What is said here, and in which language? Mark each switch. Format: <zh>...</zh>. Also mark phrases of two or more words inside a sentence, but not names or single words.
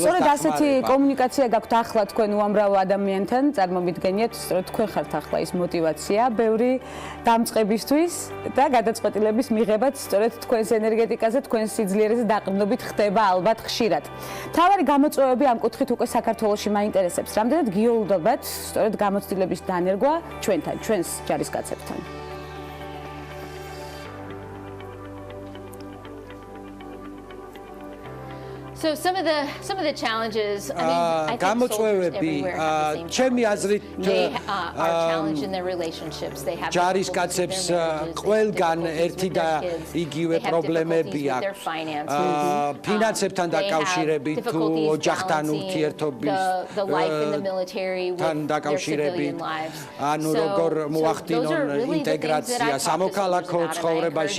<ka>სწორედ ასეთი კომუნიკაცია გაქვთ ახლა თქვენ უამრავ ადამიანთან, წარმომიდგენიათ, სწორედ თქვენ ხართ ახლა ის мотиваცია, ბევრი დამწყებისთვის და გადაწყვეტილების მიღებაც სწორედ თქვენს ენერგეტიკაზე, თქვენს სიძლიერეზე დაყრდნობით ხდება ალბათ ხშირად. თავარი გამოწვევები ამ კუთხით უკვე საქართველოში მაინტერესებს. რამდენად გიოლდებათ სწორედ გამოცდილების დანერგვა ჩვენთან, ჩვენს ჯარისკაცებთან?</ka> <en>So some of the challenges, I mean, I think</en> <ka>გამოწვევები ჩემი აზრით</ka> <en>are challenged in their relationships. They have</en> <ka>ჯარისკაცებს ყველგან ერთი და იგივე პრობლემები აქვს. ფინანსებთან დაკავშირებით თუ ოჯახთან ურთიერთობასთან დაკავშირებით, ანუ როგორ მოახდინონ ინტეგრაცია სამოქალაქო ცხოვრებაში.</ka>